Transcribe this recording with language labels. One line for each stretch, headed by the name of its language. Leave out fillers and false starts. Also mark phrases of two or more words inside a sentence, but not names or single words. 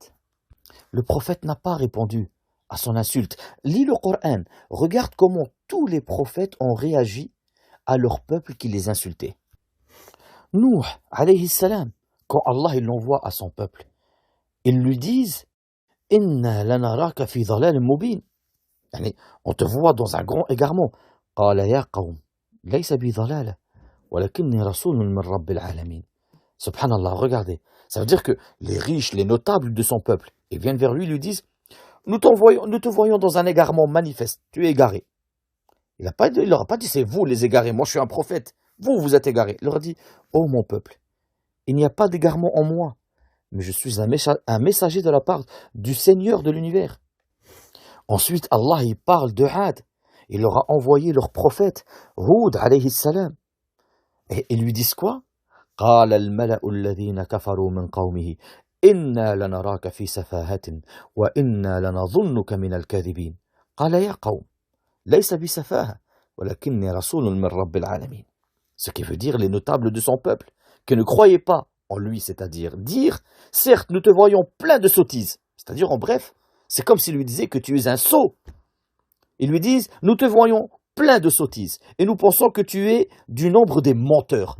French: Le prophète n'a pas répondu à son insulte. Lis le Coran, regarde comment tous les prophètes ont réagi à leur peuple qui les insultait. Nuh,
Arabic: عليه السلام,
French: quand Allah il l'envoie à son peuple, ils lui disent
Arabic: إنا لنراك في ضلال مبين.
French: Yani, on te voit dans un grand égarement.
Arabic: قال يا قوم ليس بي ضلالة ولكني رسول من رب العالمين.
French: Subhanallah, regardez. Ça veut dire que les riches, les notables de son peuple, ils viennent vers lui, lui disent, nous te voyons dans un égarement manifeste, tu es égaré. Il leur a pas dit, c'est vous les égarés, moi je suis un prophète, vous êtes égarés. Il leur a dit, oh mon peuple, il n'y a pas d'égarement en moi, mais je suis un messager de la part du Seigneur de l'univers. Ensuite, Allah, il parle de Had. Il leur a envoyé leur prophète, Hud,
Arabic: عليه السلام.
French: Et ils lui disent quoi?
Arabic: قال الملأ الذين كفروا من قومه إنا لنراك في سفاهة وإنا لنظنك من الكاذبين قال يا قوم ليس بسفاهة ولكني رسول من رب العالمين.
French: Ce qui veut dire les notables de son peuple, qui ne croyaient pas en lui, c'est-à-dire dire, certes, nous te voyons plein de sottises. C'est-à-dire, en bref, c'est comme s'ils lui disaient que tu es un sot. Ils lui disent, nous te voyons plein de sottises et nous pensons que tu es du nombre des menteurs.